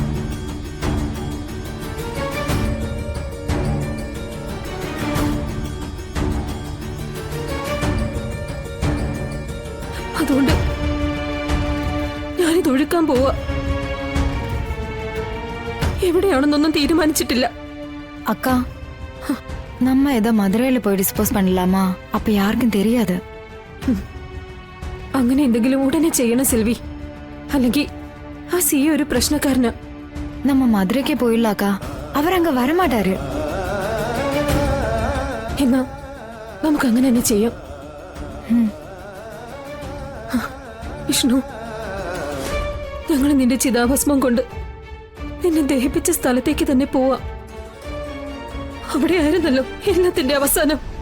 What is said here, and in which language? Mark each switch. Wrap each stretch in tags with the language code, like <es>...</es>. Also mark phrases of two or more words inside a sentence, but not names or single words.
<ml>അതുകൊണ്ട് ഞാനിത് ഒഴുക്കാൻ പോവാ. എവിടെയാണെന്നൊന്നും തീരുമാനിച്ചിട്ടില്ല.</ml> <ta>அக்கா, நம்ம இதை மதுரையில போய் டிஸ்போஸ் பண்ணலாமா? அப்ப யாருக்கும் தெரியாது.</ta> <ml>അങ്ങനെ എന്തെങ്കിലും ഉടനെ ചെയ്യണം സെൽവി. അല്ലെങ്കിൽ ആ സി ഒരു പ്രശ്നക്കാരനാ.</ml> <ta>நம்ம மதுரைக்கே போயிடலாக்கா, அவர் அங்க வரமாட்டாரு.</ta> <ml>എന്നാ നമുക്ക് അങ്ങനെ തന്നെ ചെയ്യാം. വിഷ്ണു, ഞങ്ങൾ നിന്റെ ചിതാഭസ്മം കൊണ്ട് നിന്നെ ദഹിപ്പിച്ച സ്ഥലത്തേക്ക് തന്നെ പോവാ. അവിടെ ആയിരുന്നല്ലോ എല്ലാത്തിന്റെ അവസാനം.</ml>